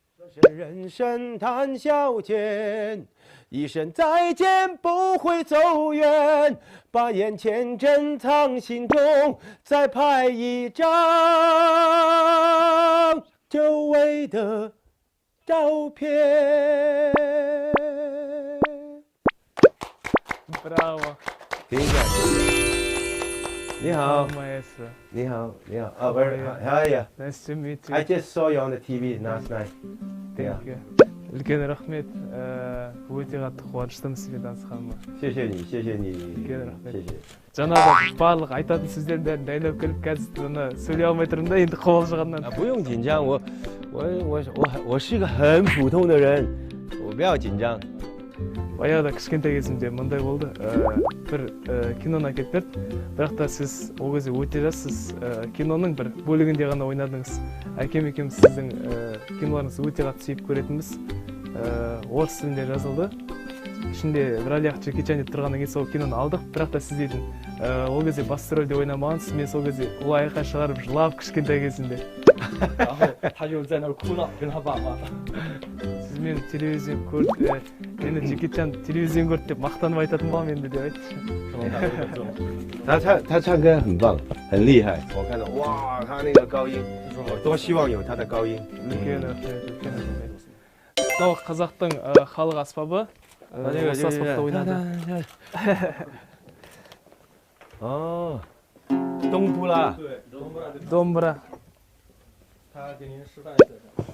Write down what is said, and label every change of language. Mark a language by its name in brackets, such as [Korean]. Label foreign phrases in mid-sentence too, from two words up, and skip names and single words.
[Chinese] 人生谈笑间，一声再见不会走远，把眼前珍藏心中，再拍一张久违的照片。 Bravo. 可以感谢。你好， Maestro. 你好，你好。 [English] Oh, where are you? Nice to meet you. I just saw you on the TV last night. Thank you. [Kazakh] үлкен рахмет. Өте қатты қуаныштымын сізбен танысқаныма. [Chinese] 谢谢你，谢谢你， [Kazakh] үлкен рахмет. [Chinese] 谢谢。 [Kazakh] жаңағы барлық айтатын сөздердің бәрін дайындап келіп қазір мына сөйлей алмай тұрмын да енді қобалжығаннан. [Chinese] 不用紧张，我是个很普通的人，我不要紧张。 [Kazakh] баяғыда кішкентай кезімде мындай болды. Бір киноны әкеліп берді. Бірақ та сіз ол кезде өте жассыз. Киноның бір бөлігінде ғана ойнадыңыз. Әкем екеуміз сіздің киноларыңызды өте қатты сүйіп көретінбіз. Орыс тілінде жазылды. Ішінде бір әлияқ Джеки Чан деп тұрғаннан кейін сол киноны алдық. Бірақ та сіз дейтін ол кезде басты рөлде ойнамағансыз. Мен сол кезде ұл айқай шығарып жылап кішкентай кезімде. [Chinese] 然后他就在那儿哭了，跟他爸妈。 [Kazakh] Сіз мені телевизион көрді, мені Джеки Чан телевизион көрді деп мақтанып айтатын болам енді деп айтшы. [Chinese] 他唱歌很棒，很厉害。我看到哇，他那个高音，我多希望有他的高音。 [Kazakh] үлкен рахмет, үлкен рахмет. Мынау қазақтың халық аспабы. Осы аспапта ойнады. [Chinese] 哦，东布拉。对， [Kazakh] домбыра. [Chinese] 他给您示范一下。